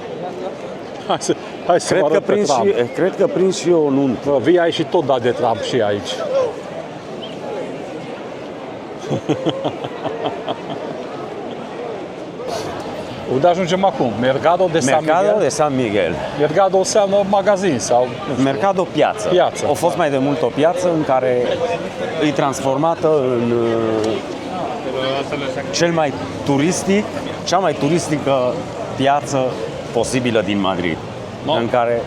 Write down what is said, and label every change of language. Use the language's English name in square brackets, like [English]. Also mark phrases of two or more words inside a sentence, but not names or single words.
[Romanian] Hai să vă arăt pe Trump. Cred că prins și eu o nuntă. Bă, vii aici și tot dat de Trump și aici. Unde ajungem acum? Mercado de San Mercado Miguel? de San Miguel. Mercado înseamnă magazin sau... nu știu. Mercado piață. Piață. A fost mai de mult o piață în care e transformată în cea mai turistică piață posibilă din Madrid. No. În care